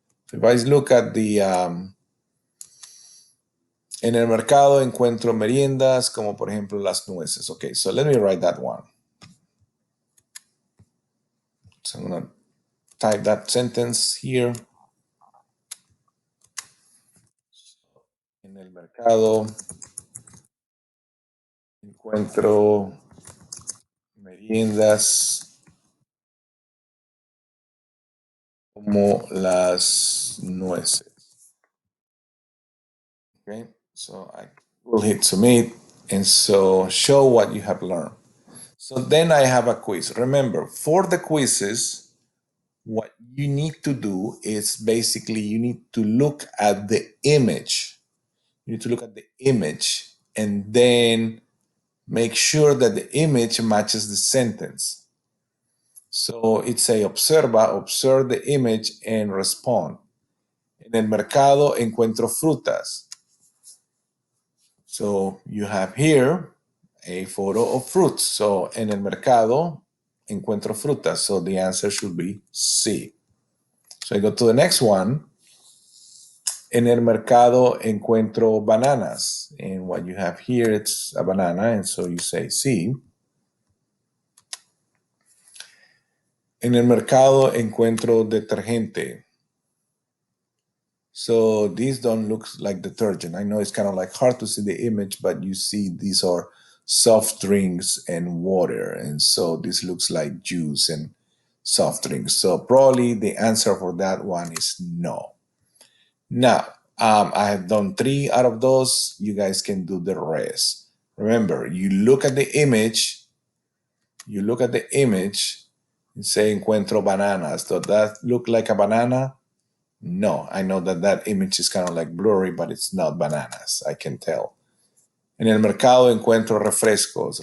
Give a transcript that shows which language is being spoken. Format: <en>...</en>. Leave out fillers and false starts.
<en>So if I look at the,</en> <es>en el mercado encuentro meriendas como por ejemplo las nueces.</es> <en>Okay, so let me write that one. So I'm going to type that sentence here.</en> <es>En el mercado encuentro meriendas como las nueces.</es> <en>Okay, so I will hit submit and so show what you have learned. So then I have a quiz. Remember, for the quizzes, what you need to do is basically you need to look at the image. You need to look at the image and then make sure that the image matches the sentence. So it's a observa, observe the image and respond.</en> <es>En el mercado encuentro frutas.</es> <en>So you have here a photo of fruits. So,</en> <es>en el mercado encuentro frutas.</es> <en>So the answer should be C. So I go to the next one.</en> <es>En el mercado encuentro bananas.</es> <en>And what you have here, it's a banana. And so you say C.</en> <es>En el mercado encuentro detergente.</es> <en>So these don't look like detergent. I know it's kind of like hard to see the image, but you see these are soft drinks and water. And so this looks like juice and soft drinks. So probably the answer for that one is no. Now, I have done 3 out of those. You guys can do the rest. Remember, you look at the image, and say</en> <es>encuentro bananas.</es> <en>Does that look like a banana? No, I know that that image is kind of like blurry, but it's not bananas. I can tell.</en> <es>En el mercado encuentro refrescos.</es>